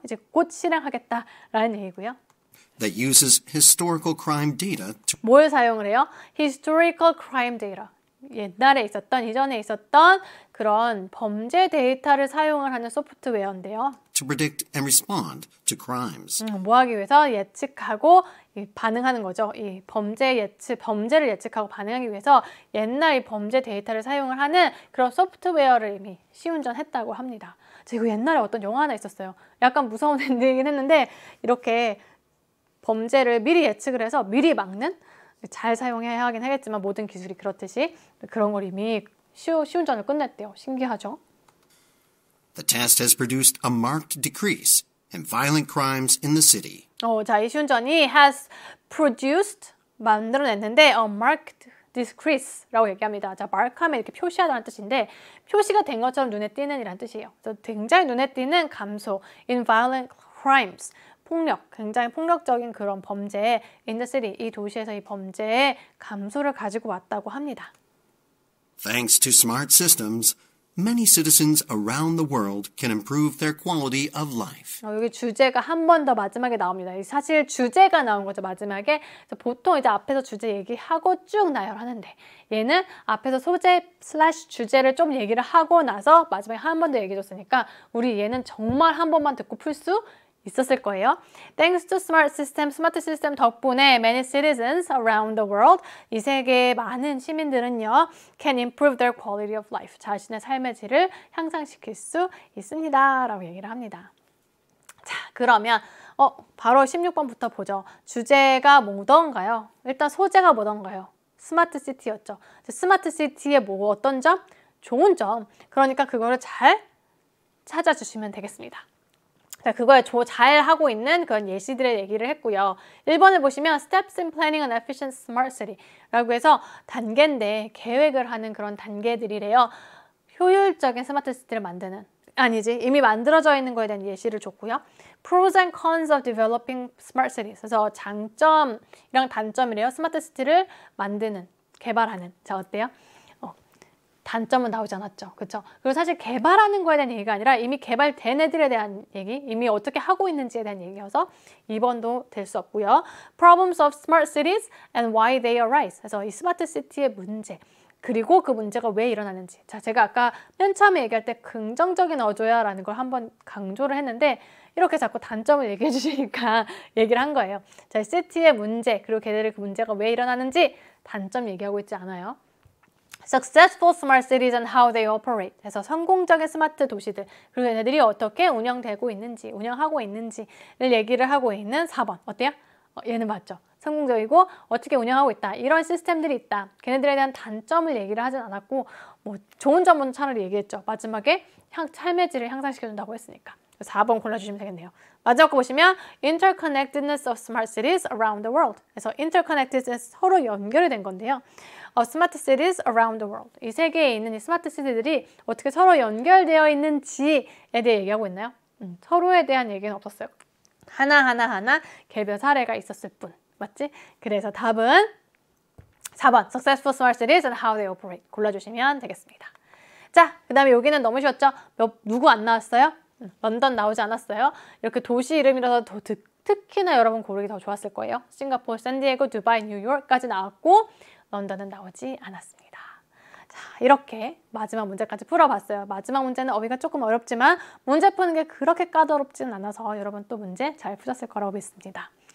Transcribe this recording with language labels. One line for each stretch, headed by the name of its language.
Korean: 이제 곧 실행하겠다라는 얘기고요.
English: that uses historical crime data to
Korean: 뭘 사용을 해요?
English: Historical crime data.
Korean: 옛날에 있었던, 이전에 있었던 그런 범죄 데이터를 사용을 하는 소프트웨어인데요.
English: to predict and respond to crimes.
Korean: 뭐 하기 위해서 예측하고 반응하는 거죠. 이 범죄를 예측하고 반응하기 위해서 옛날 이 범죄 데이터를 사용을 하는 그런 소프트웨어를 이미 시운전했다고 합니다. 이거 옛날에 어떤 영화 하나 있었어요. 약간 무서운 엔딩이긴 했는데 이렇게 범죄를 미리 예측을 해서 미리 막는, 잘 사용해야 하긴 하겠지만 모든 기술이 그렇듯이 그런 걸 이미 시운전을 끝냈대요. 신기하죠?
English: The test has produced a marked decrease in violent crimes in the city.
Korean: 자, 이 시운전이 has produced, 만들어냈는데
English: a marked decrease
Korean: 라고 얘기합니다. 자, mark하면 이렇게 표시하다는 뜻인데 표시가 된 것처럼 눈에 띄는 이란 뜻이에요. 그래서 굉장히 눈에 띄는 감소
English: in violent crimes.
Korean: 폭력, 굉장히 폭력적인 그런 범죄에
English: in the city,
Korean: 이 도시에서 이 범죄의 감소를 가지고 왔다고 합니다.
English: Thanks to smart systems, many citizens around the world can improve their quality of life.
Korean: 여기 주제가 한 번 더 마지막에 나옵니다. 사실 주제가 나온 거죠, 마지막에. 보통 이제 앞에서 주제 얘기하고 쭉 나열하는데 얘는 앞에서 소재 / 주제를 좀 얘기를 하고 나서 마지막에 한 번 더 얘기해줬으니까 우리 얘는 정말 한 번만 듣고 풀 수 있었을 거예요.
English: Thanks to smart system,
Korean: 스마트 시스템 덕분에
English: many citizens around the world,
Korean: 이 세계의 많은 시민들은요,
English: can improve their quality of life,
Korean: 자신의 삶의 질을 향상시킬 수 있습니다. 라고 얘기를 합니다. 자, 그러면 바로 16번부터 보죠. 주제가 뭐던가요? 일단 소재가 뭐던가요? 스마트 시티였죠. 스마트 시티의 어떤 점? 좋은 점. 그러니까 그거를 잘 찾아주시면 되겠습니다. 자, 그거에 잘 하고 있는 그런 예시들의 얘기를 했고요. 1번을 보시면
English: Steps in Planning an Efficient Smart City
Korean: 라고 해서 단계인데 계획을 하는 그런 단계들이래요. 효율적인 스마트 시티를 만드는, 아니지, 이미 만들어져 있는 거에 대한 예시를 줬고요.
English: Pros and Cons of Developing Smart Cities,
Korean: 그래서 장점이랑 단점이래요. 스마트 시티를 만드는, 개발하는. 자, 어때요? 단점은 나오지 않았죠. 그렇죠? 그리고 사실 개발하는 거에 대한 얘기가 아니라 이미 개발된 애들에 대한 얘기, 이미 어떻게 하고 있는지에 대한 얘기여서 2번도 될 수 없고요.
English: Problems of smart cities and why they arise.
Korean: 그래서 이 스마트 시티의 문제, 그리고 그 문제가 왜 일어나는지. 자, 제가 아까 맨 처음에 얘기할 때 긍정적인 어조야라는 걸 한번 강조를 했는데 이렇게 자꾸 단점을 얘기해 주시니까 얘기를 한 거예요. 자, 시티의 문제, 그리고 걔네들 그 문제가 왜 일어나는지 단점 얘기하고 있지 않아요.
English: Successful smart cities and how they operate.
Korean: 그래서 성공적인 스마트 도시들, 그리고 얘네들이 어떻게 운영되고 있는지, 운영하고 있는지를 얘기를 하고 있는 4번. 어때요? 얘는 맞죠? 성공적이고 어떻게 운영하고 있다. 이런 시스템들이 있다. 걔네들에 대한 단점을 얘기를 하진 않았고 좋은 점은 차라리 얘기했죠. 마지막에 삶의 질을 향상시켜준다고 했으니까. 4번 골라주시면 되겠네요. 마지막 거 보시면
English: Interconnectedness of smart cities around the world.
Korean: 그래서 interconnectedness, 서로 연결이 된 건데요.
English: Smart cities around the world.
Korean: 이 세계에 있는 이 스마트 시티들이 어떻게 서로 연결되어 있는지에 대해 얘기하고 있나요? 서로에 대한 얘기는 없었어요. 하나 개별 사례가 있었을 뿐. 맞지? 그래서 답은 4번
English: Successful smart cities and how they operate
Korean: 골라주시면 되겠습니다. 자, 그 다음에 여기는 너무 쉬웠죠? 누구 안 나왔어요? 런던 나오지 않았어요? 이렇게 도시 이름이라서 특히나 여러분 고르기 더 좋았을 거예요. 싱가포르, 샌디에고, 두바이, 뉴욕까지 나왔고 런던은 나오지 않았습니다. 자, 이렇게 마지막 문제까지 풀어봤어요. 마지막 문제는 어휘가 조금 어렵지만 문제 푸는 게 그렇게 까다롭지는 않아서 여러분 또 문제 잘 푸셨을 거라고 믿습니다.